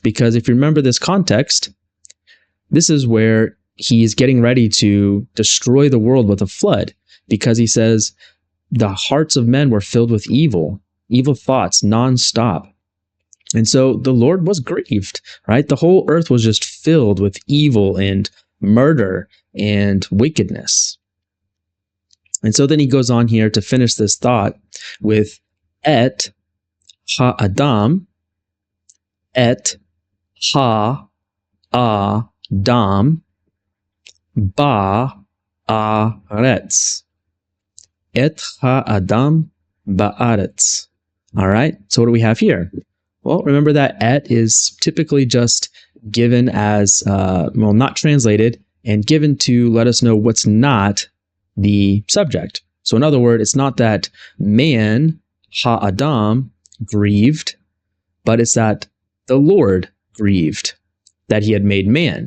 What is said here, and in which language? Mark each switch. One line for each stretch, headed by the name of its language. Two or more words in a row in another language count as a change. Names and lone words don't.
English: Because if you remember this context, this is where he's getting ready to destroy the world with a flood, because he says the hearts of men were filled with evil thoughts nonstop. And so the Lord was grieved, right? The whole earth was just filled with evil and murder and wickedness. And so then he goes on here to finish this thought with
Hebrew: את האדם, את האדם, בארץ. את האדם בארץ.
English: All right, so what do we have here? Well, remember that et is typically just given as, not translated, and given to let us know what's not the subject. So in other words, it's not that man, ha-adam, grieved, but it's that the Lord grieved that he had made man.